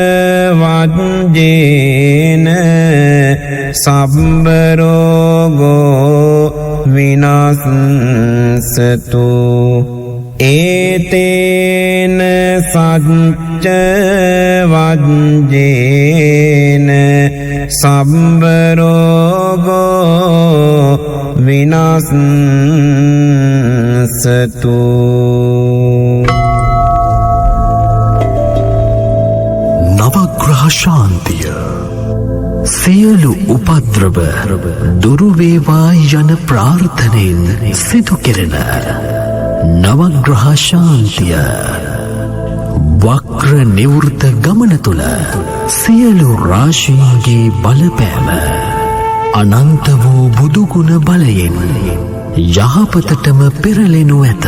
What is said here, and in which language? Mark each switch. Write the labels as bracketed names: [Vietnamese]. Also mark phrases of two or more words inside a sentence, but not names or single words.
[Pali] වජ්ජේන සබ්බ රෝගෝ විනාශසතු ඒතේන සච්ච වජ්ජේන සබ්බ රෝගෝ විනාශසතු [Sinhala] නවග්‍රහ ශාන්තිය සියලු උපද්‍රව දුරු වේවා යන ප්‍රාර්ථනෙන් සිදු කෙරෙන නවග්‍රහ ශාන්තිය වක්‍ර නිවෘත ගමන තුල සියලු රාශීන්ගේ බලපෑම අනන්ත වූ බුදුගුණ බලයෙන් යහපතටම පෙරලෙනු ඇත.